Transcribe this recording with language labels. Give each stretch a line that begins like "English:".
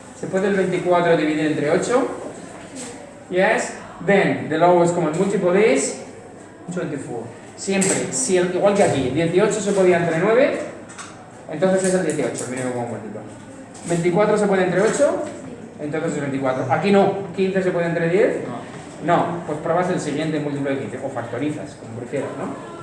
Spanish: ¿Se puede el 24 dividir entre 8?
English: Yes. Then the lowest common multiple is 24.
Spanish: Siempre, si igual que aquí, 18 se podía entre 9, entonces es el 18, el mínimo común múltiplo. 24 se puede entre 8, entonces es 24. Aquí no, 15 se puede entre 10. No, pues pruebas el siguiente múltiplo de 15, o factorizas, como prefieras, ¿no?